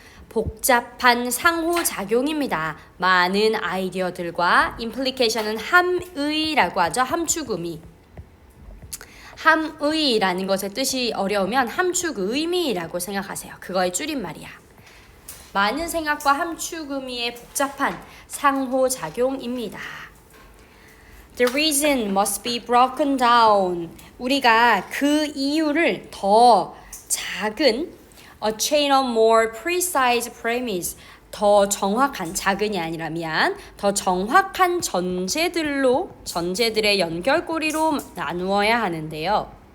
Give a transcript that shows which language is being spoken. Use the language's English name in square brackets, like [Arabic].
[Korean] 복잡한 상호작용입니다. 많은 아이디어들과 implication은 함의라고 하죠. 함축의미. 함의라는 것의 뜻이 어려우면 함축의미라고 생각하세요. 그거의 줄임말이야. 많은 생각과 함축의미의 복잡한 상호작용입니다. [English] The reason must be broken down. [Korean] 우리가 그 이유를 더 작은 [English] a chain of more precise premise [Korean] 더 정확한 작은이 아니라 더 정확한 전제들의 연결고리로 나누어야 하는데요.